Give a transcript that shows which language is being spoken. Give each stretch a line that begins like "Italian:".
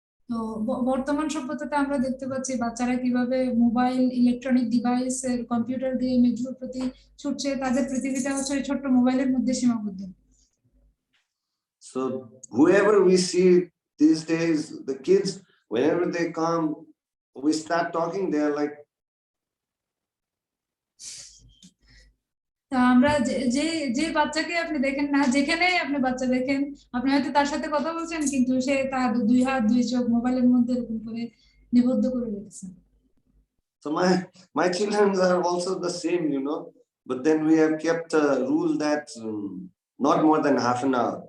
Bangla: তো বর্তমান সভ্যতাতে আমরা দেখতে পাচ্ছি বাচ্চারা কিভাবে mobile, electronic device, computer game এগুলোর প্রতি ছুটছে, তাদের পৃথিবীটা হচ্ছে ছোট্ট মোবাইলের মধ্যে সীমাবদ্ধ।
English: So whoever we see these days, the kids, whenever they come, we start talking, they're like,
Bangla: তা আমরা যে যে বাচ্চাকে আপনি দেখেন না, যেখানে আপনি বাচ্চা দেখেন, আপনি হয়তো তার সাথে কথা বলছেন কিন্তু সে তার দুই হাত দুই চোখ মোবাইলের মধ্যে এরকম করে নিবদ্ধ করে রেখেছে।
English: so my children are also the same, you know, but then we have kept a rule that not more than half an hour.